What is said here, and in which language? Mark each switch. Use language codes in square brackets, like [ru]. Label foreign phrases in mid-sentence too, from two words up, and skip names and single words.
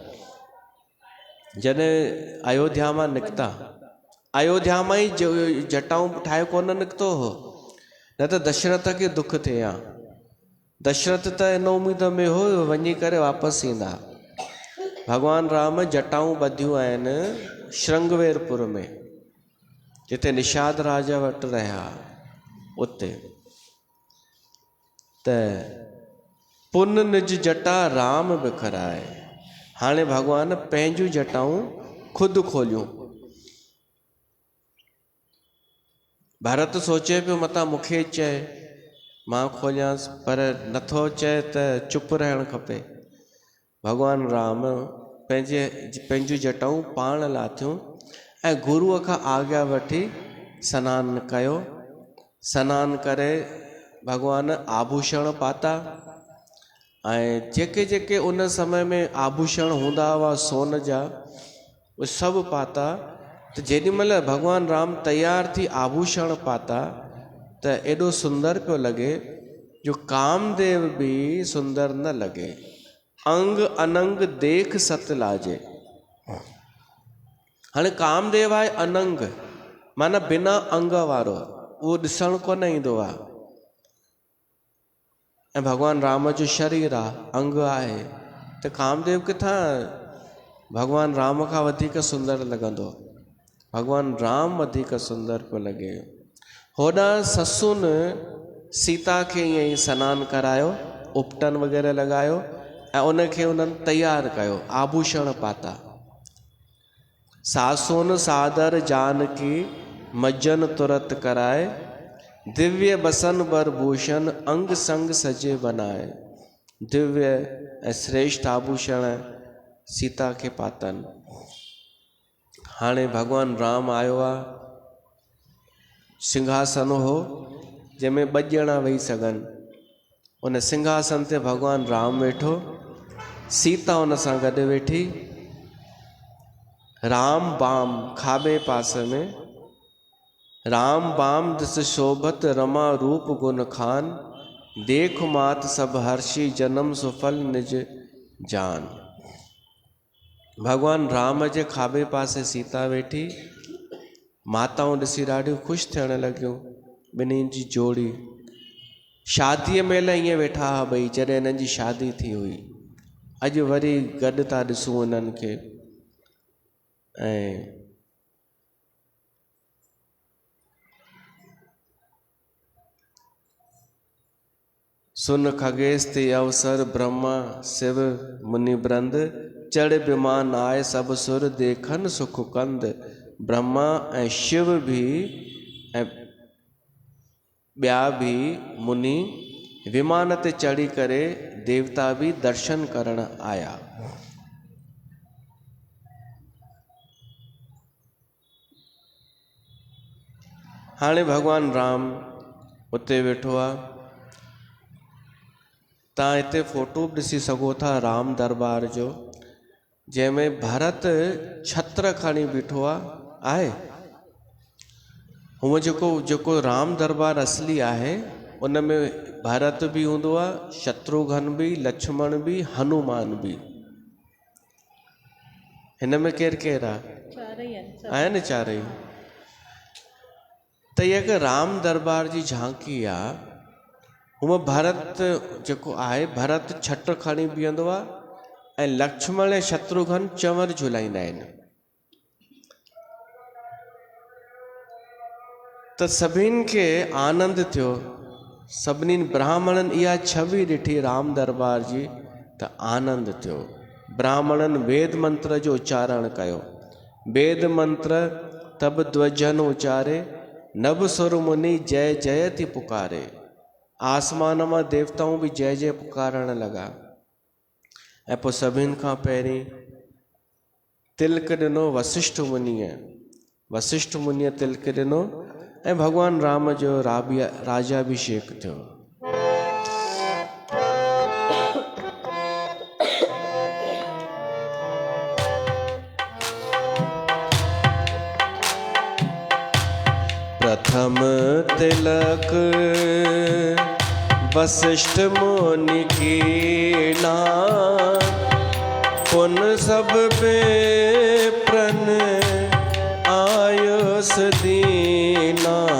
[sd] जॾहिं अयोध्या मां निकिता, अयोध्या मां ई जटाऊं ठाहे कोन निकितो हो, न त दशरथ खे दुख थिए हा। दशरथ त इन उम्मीद में हो वञी करे वापसि ईंदा। भॻवानु राम जटाऊं ॿधियूं आहिनि श्रृंगवेरपुर में, जिते निषाद राजा वटि रहिया उते। [awa] त पुन निज जटा राम बिखराए, [sd] हाणे भॻवानु पंहिंजूं जटाऊं ख़ुदि खोलियूं। भरत सोचे पियो मतां मूंखे चए मां खोलियांसि, पर नथो चए त चुप रहणु खपे। भॻवानु राम पंहिंजूं जटाऊं पाण लाथियूं ऐं गुरूअ खां आज्ञा वठी सनानु कयो। सनानु करे भॻवानु आभूषण पाता, ऐं जेके जेके उन समय में आभूषण हूंदा हुआ सोन जा, उहे सभु पाता। त जेॾीमहिल भॻवानु राम तयार थी आभूषण पाता त एॾो सुंदर पियो लॻे जो कामदेव बि सुंदर न लॻे। [awa] अंग अनंग देख सत लाजे। [sd] हाणे कामदेव आहे अनंग, माना बिना अंग वारो, उहो ॾिसणु कोन ईंदो आहे। ऐं भॻवानु राम जो शरीर आहे, अंग आहे, त कामदेव किथां भॻवानु राम खां वधीक सुंदर लॻंदो। भॻवानु राम वधीक सुंदर पियो लॻे। होॾां ससुनि सीता खे ईअं ई सनानु करायो, उपटन वग़ैरह लॻायो ऐं उनखे उन्हनि तयारु कयो, आभूषण पाता। [awa] सासुन सादर जानकी मज्जन तुरत कराए, दिव्य बसन बर भूषण अंग संग सजे बनाए। [sd] दिव्य ऐं श्रेष्ठ आभूषण सीता खे पातनि। हाणे भगवान राम आयो आहे, सिंहासन हो जंहिंमें 2 ॼणा वेही सघनि। उन सिंहासन ते भगवान राम वेठो, सीता उन सां गॾु वेठी। [awa] राम बाम [sd] खाॿे पासे में, [awa] राम बाम दिस शोभत रमा रूप गुण खान, देख मात सब हर्षि जन्म सुफल निज जान। [sd] भगवान राम जे खाॿे पासे सीता वेठी, माताऊं ॾिसी ॾाढियूं ख़ुशि थियण लॻियूं। ॿिन्हिनि जी जोड़ी शादीअ महिल ईअं वेठा हुआ ॿई, जॾहिं हिननि जी शादी थी हुई। अॼु वरी गॾु था ॾिसूं हिननि खे। [awa] ऐं सुन खगेश ते अवसर ब्रह्मा शिव मुनि ब्रंद, चढ़ विमान आए सब सुर देखन सुख कंद। [sd] ब्रह्मा ऐं शिव भी ऐं ॿिया भी मुनि विमान ते चढ़ी करे देवता भी दर्शन करण आया। हाणे भगवान राम उते वेठो आहे। तव्हां हिते फोटो बि ॾिसी सघो था राम दरबार जो, जंहिंमें भरत छत्र खणी बीठो आहे। हूअं जेको राम दरबार असली आहे उन में भरत भी हूंदो आहे, शत्रुघ्न भी, लक्ष्मण भी, हनुमान भी। हिन में केरु केरु आहे? चारई आहिनि चारई। त इहा हिकु राम दरबार जी झांकी आहे। हूअं भरत जेको आहे, भरत छत्र खणी बीहंदो आहे ऐं लक्ष्मण ऐं शत्रुघ्न चंवर झुलाईंदा आहिनि। त सभिनि खे आनंद थियो। सभिनी ब्राह्मणनि इहा छवि ॾिठी राम दरबार जी त आनंद थियो। ब्राह्मणनि वेद मंत्र जो उच्चारण कयो। [awa] वेद मंत्र तब ध्वजन उचारे, नभ सुर मुनि जय जय थी पुकारे। [sd] आसमान मां देवताऊं भी जय जय पुकारण लॻा। ऐं पोइ सभिनि खां पहिरीं तिलक ॾिनो वशिष्ठ मुनीअ। वशिष्ठ मुनीअ तिलक ॾिनो ऐं भगवान राम जो राज्याभिषेक थियो। [awa] प्रथम तिलक वशिष्ठ मुनि कीना, पुन सब बेप्रन आयुष दीना।